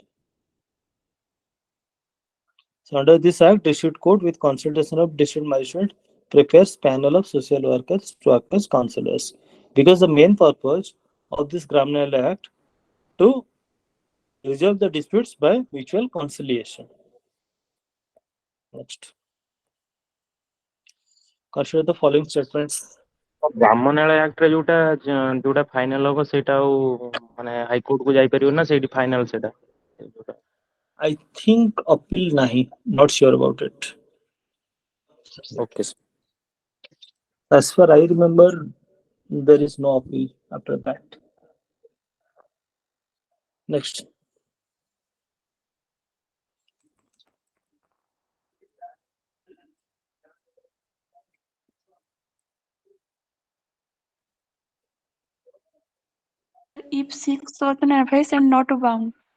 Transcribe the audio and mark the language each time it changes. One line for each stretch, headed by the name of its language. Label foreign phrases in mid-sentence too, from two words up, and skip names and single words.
English: So under this Act, District Court with consultation of District Magistrate prepares panel of social workers to act as counselors. Because the main purpose of this Gram Nyaya Act to resolve the disputes by mutual conciliation. Next. Consider the following statements.
Odia: ବ୍ରାହ୍ମଣଳୟ ଆକ୍ଟରେ ଯୋଉଟା ଫାଇନାଲ ହବ ସେଇଟା ଆଉ ମାନେ ହାଇକୋର୍ଟ କୁ ଯାଇପାରିବ ନା ସେଇଠି ଫାଇନାଲ ସେଇଟା?
English: I think appeal nahi. Not sure about it. Okay. As far I remember, there is no appeal after that. Next. If seeks certain advice and not bound.